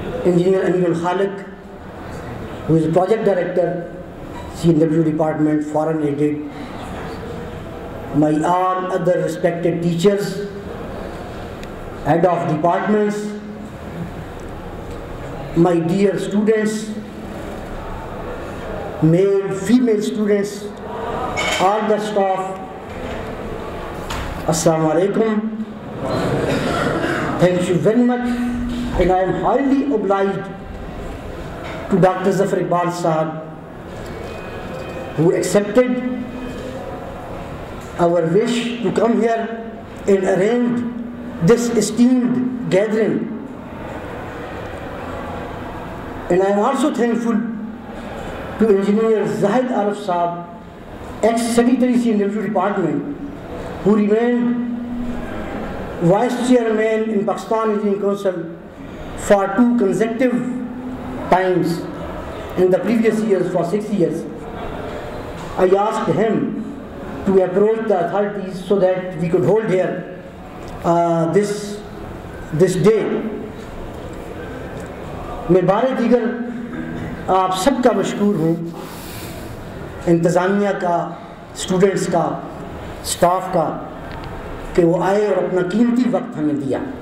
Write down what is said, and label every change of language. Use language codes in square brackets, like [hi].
[en] Engineer Amir Al-Khaliq, who is Project Director, CNW Department, Foreign Aided, my all other respected teachers, head of departments, my dear students, male, female students, all the staff, Assalamu alaikum. Thank you very much. And I am highly obliged to Dr. Zafar Iqbal Sahab, who accepted our wish to come here and arrange this esteemed gathering. And I am also thankful to Engineer Zahid Arif Sahab, ex-Secretary CNW Department, who remained Vice Chairman in Pakistan Engineering Council for 2 consecutive times in the previous years, for 6 years. I asked him to approach the authorities so that we could hold here this day. [ur] میں بار دیگر آپ سب کا مشکور ہوں، انتظامیہ کا، students کا، staff کا، کہ وہ آئے اور اپنا قیمتی وقت ہمیں دیا۔